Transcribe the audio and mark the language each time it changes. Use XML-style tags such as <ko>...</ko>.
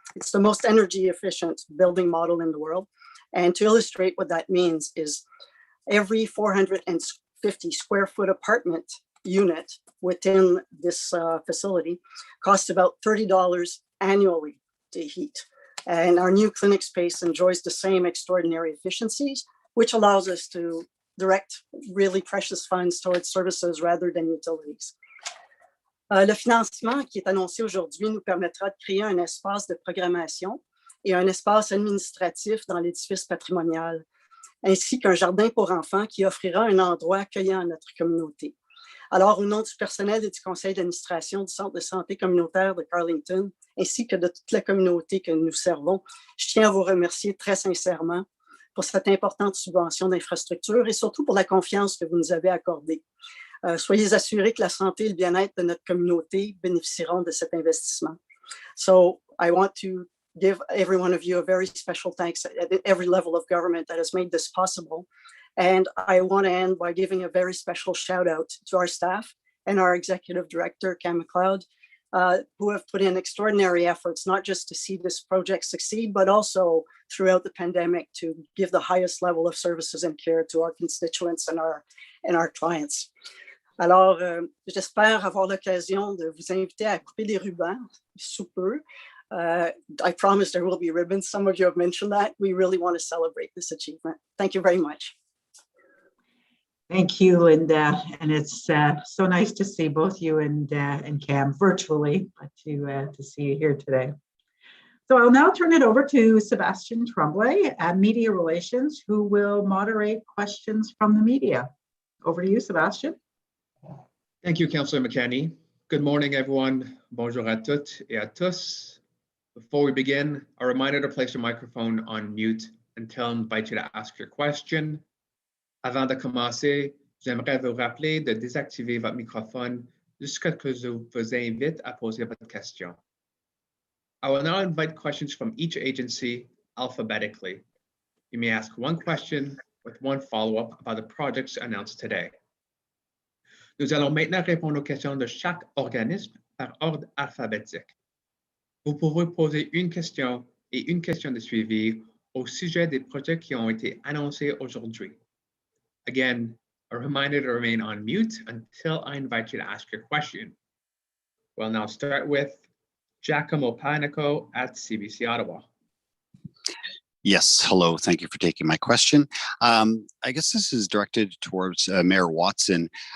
<en>It's the most energy efficient building model in the world. And to illustrate what that means is every 450 square foot apartment unit within this facility costs about $30 annually to heat. And our new clinic space enjoys the same extraordinary efficiencies, which allows us to direct really precious funds towards services rather than utilities.</en> <fr>Le financement qui est annoncé aujourd'hui nous permettra de créer un espace de programmation et un espace administratif dans l'édifice patrimonial, ainsi qu'un jardin pour enfants qui offrira un endroit accueillant à notre communauté. Alors, au nom du personnel et du conseil d'administration du Centre de santé communautaire de Carleton, ainsi que de toute la communauté que nous servons, je tiens à vous remercier très sincèrement pour cette importante subvention d'infrastructure et surtout pour la confiance que vous nous avez accordée. Soyez assurés que la santé et le bien-être de notre communauté bénéficieront de cet investissement.</fr> <en>So, I want to give every one of you a very special thanks at every level of government that has made this possible. And I want to end by giving a very special shout out to our staff and our executive director, Cam McLeod, who have put in extraordinary efforts, not just to see this project succeed, but also throughout the pandemic to give the highest level of services and care to our constituents and our clients.</en> <fr>Alors, j'espère avoir l'occasion de vous inviter à couper des rubans sous peu.</fr> <en>I promise there will be ribbons. Some of you have mentioned that. We really want to celebrate this achievement. Thank you very much. Thank you, Linda. And it's so nice to see both you and Cam virtually, but to see you here today. So I'll now turn it over to Sebastian Tremblay at Media Relations, who will moderate questions from the media. Over to you, Sebastian. Thank you, Councillor McKenney. Good morning, everyone.</en> <fr>Bonjour à toutes et à tous.</fr> <en>Before we begin, a reminder to place your microphone on mute until I invite you to ask your question.</en> <fr>Avant de commencer, j'aimerais vous rappeler de désactiver votre microphone jusqu'à ce que je vous invite à poser votre question.</fr> <en>I will now invite questions from each agency alphabetically. You may ask one question with one follow-up about the projects announced today.</en> <fr>Nous allons maintenant répondre aux questions de chaque organisme par ordre alphabétique. Vous pouvez poser une question et une question de suivi au sujet des projets qui ont été annoncés aujourd'hui.</fr> <en>Again, a reminder to remain on mute until I invite you to ask your question. We'll now start with Giacomo Panico at CBC Ottawa. Yes, hello. Thank you for taking my question. I guess this is directed towards Mayor Watson.</en>